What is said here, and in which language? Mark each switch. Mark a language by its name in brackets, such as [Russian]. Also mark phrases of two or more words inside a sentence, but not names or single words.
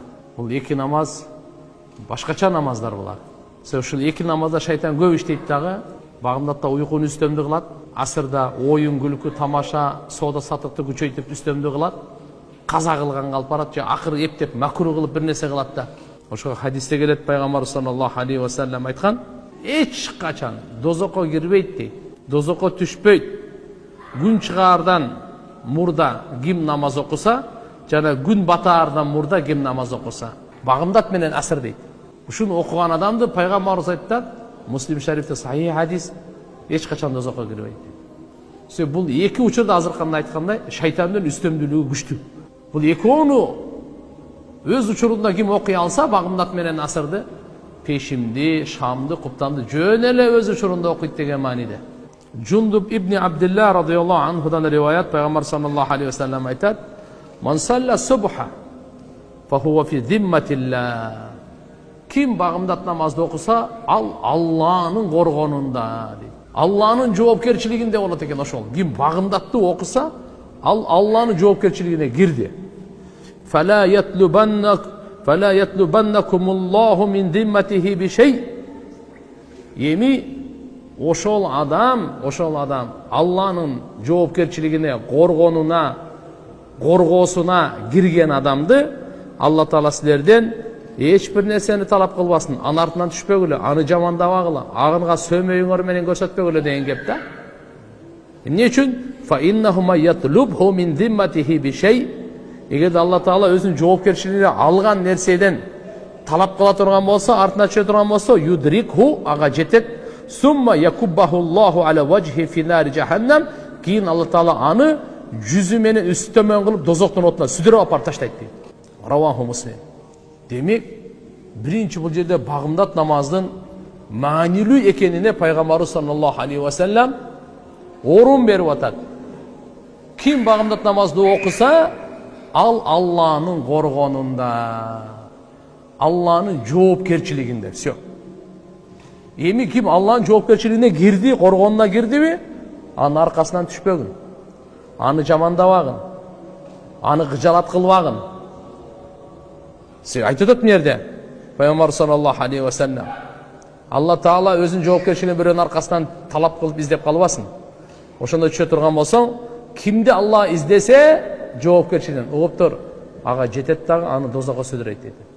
[Kyrgyz] Бул эки намаз башкача намаздар булар. Ушул эки намазда шайтан көп иштейт дагы, багымдатта уйкуну үстөмдү кылат, асырда оюн күлкү, тамаша, соода саттыкты күчөйтүп үстөмдү кылат, каза кылганга алып барат же акыры эптеп макруh кылып бир нерсе кылат да. Ошо хадисте келет, пайгамбар [Arabic] صلى الله عليه وسلم [Kyrgyz] айткан, эч качан дозокко кирбейт дейт, дозокко түшпөйт. Күн чыгаардан мурда ким намаз окуса, жана күн батаардан мурда ким намаз окуса, багымдат менен асыр дейт. Ушуну окуган адамды пайгамбарыбыз айтат, Муслим шарифте сахих хадис, эч качан дозокко кирбейт дейт. Бул эки учурда азырканда айткандай, шайтандын үстөмдүүлүгү күчтүү. Бул экөөнү өз учурунда ким окуй алса, багымдат менен асырды, пешимди, шамды, куптанды жөн эле өз учурунда окуйт деген мааниде. Джундуб ибн Абдилла [Arabic] رضي الله عنه [Kyrgyz] риваят, пайгамбар [Arabic] صلى الله عليه وسلم [Kyrgyz] айтат: [Arabic] "من صلى الصبح فهو في ذمة الله." [Kyrgyz] Ким багымдат намазды окуса, ал Алланын коргонунда дейт. Алланын жоопкерчилигинде болот экен ошол. Ким багымдатты окуса, ал Алланын жоопкерчилигине кирди. [Arabic] فلا يطلبنكم الله من ذمته بشيء. [Kyrgyz] Эми ошол адам Алланын жоопкерчилигине, коргоосуна кирген адамды Алла Таала силерден эч бир нерсени талап кылбасын, анын артынан түшпөгүлө, аны жамандабагыла, агынга сөөмөйүңөр менен көрсөтпөгүлө деген кеп да. Эмне үчүн? [Arabic] فإنه من يطلبه من ذمته بشيء. [Kyrgyz] Эгер Алла Таала өзүнүн жоопкерчилигине алган нерседен талап кыла турган болсо, артына түшө турган болсо, юдрикху, ага жетет. [Arabic] ثم يكبه الله على وجهه في نار جهنم. [Kyrgyz] Кийин Алла Таала аны жүзү менен үстөмөн кылып дозоктун отуна сүдүрүп апарып таштайт дейт. [Arabic] رواه مسلم. [Kyrgyz] Демек, биринчи бул жерде багымдат намаздын маанилүү экенине пайгамбарыбыз [Arabic] صلى الله عليه وسلم [Kyrgyz] орун берип атат. Ким багымдат намазды окуса, ал Алланын коргонунда, Алланын жоопкерчилигинде. Всё. Эми ким Алланын жоопкерчилигине кирди, коргонуна кирдиби, анын аркасынан түшпөгүн, аны жамандабагын, аны кыжалат кылбагын. Айтып атат мына пайгамбар [Arabic] صلى الله عليه وسلم, [Kyrgyz] Алла Таала өзүнүн жоопкерчилигин бирөөнүн аркасынан талап кылып издеп калбасын. Ошондо түшө турган болсоң, кимди Алла издесе, жоопкерчилигин угуп тур, ага жетет дагы, аны дозокко сүдүрөйт дейт.